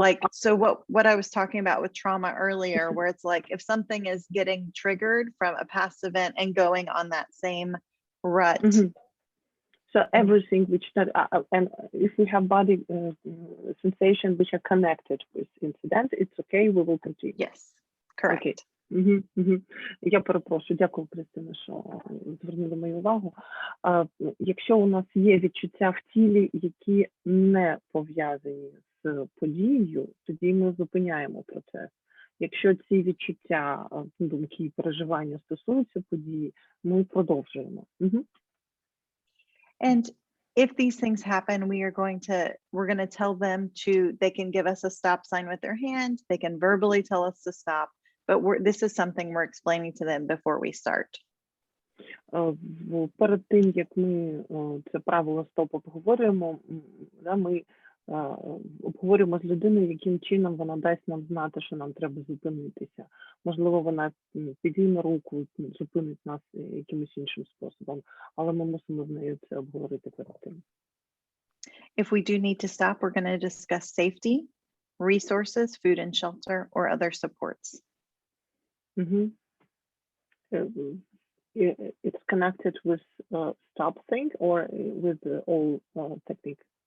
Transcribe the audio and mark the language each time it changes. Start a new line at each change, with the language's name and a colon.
English: So what I was talking about with trauma earlier, where it's like if something is getting triggered from a past event and going on that same rut. So everything and if we have body sensation which are connected with incident, it's okay, we will continue. Yes, correct. Okay.
Ukrainian: Я перепрошую, дякую, Кристина, що звернули мою увагу. Якщо у нас є відчуття в тілі, які не пов'язані з подією, тоді ми зупиняємо процес. Якщо ці відчуття, думки і переживання стосуються події, ми продовжуємо.
English: And if these things happen, we're going to tell them they can give us a stop sign with their hand, they can verbally tell us to stop, but this is something we're explaining to them before we start.
Ukrainian: Перед тим, як ми це правило стоп обговорюємо, ми обговорюємо з людиною, яким чином вона дасть нам знати, що нам треба зупинитися. Можливо, вона підійме руку, зупинить нас якимось іншим способом, але ми мусимо з нею це обговорити перед тим.
English: If we do need to stop, we're going to discuss safety, resources, food and shelter, or other supports. It's connected with stop thing or with all technique?